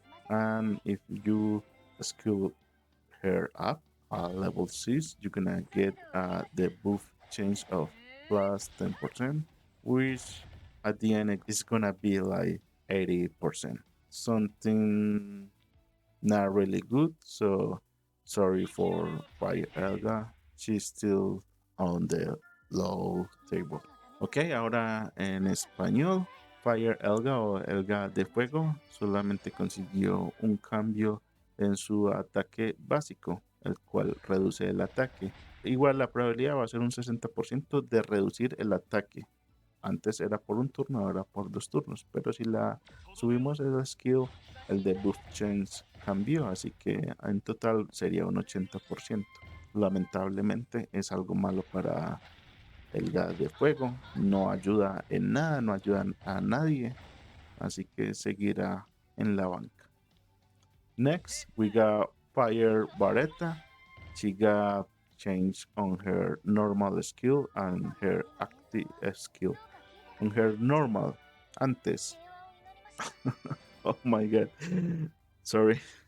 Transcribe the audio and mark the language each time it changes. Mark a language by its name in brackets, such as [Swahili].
[English] And if you skill her up level 6, you're gonna get the buff change of plus 10%, which at the end is gonna be like 80%. Something not really good. So sorry for Fire Elga. She's still on the low table. [Spanish] Ok, ahora en español, Fire Elga o Elga de Fuego solamente consiguió un cambio en su ataque básico, el cual reduce el ataque. Igual la probabilidad va a ser un 60% de reducir el ataque. Antes era por un turno, ahora por 2 turnos. Pero si la subimos el skill, el de buff change cambió, así que en total sería un 80%. Lamentablemente es algo malo para el gas de fuego. No ayuda en nada, no ayuda a nadie. Así que seguirá en la banca. [English] Next, we got Fire Barretta. She got change on her normal skill and her active skill. On her normal, [Spanish] antes. [English] Oh my god. Sorry.